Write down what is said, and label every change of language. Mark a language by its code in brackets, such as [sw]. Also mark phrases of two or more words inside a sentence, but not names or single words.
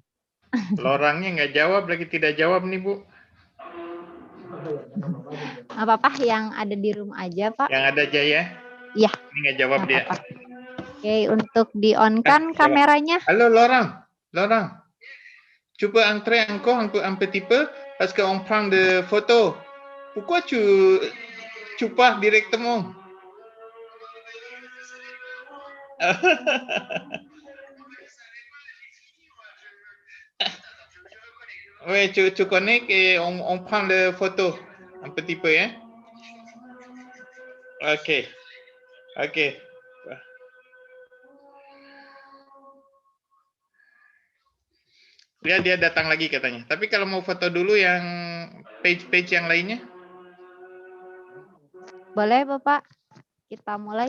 [id] Lorangnya nggak jawab lagi, tidak jawab nih Bu. Apa-apa yang ada di room aja Pak? Yang ada aja ya? Iya. Ini nggak jawab dia. Oke, untuk di-on-kan kameranya. Halo Lorang. [fr] Tu peux entrer encore un petit peu parce qu'on prend de photos. Pourquoi tu pars directement? Oui, tu connais qu'on prend le photo un petit peu, hein? Ok. [id] Dia datang lagi katanya. Tapi kalau mau foto dulu yang page yang lainnya? Boleh Bapak. Kita mulai.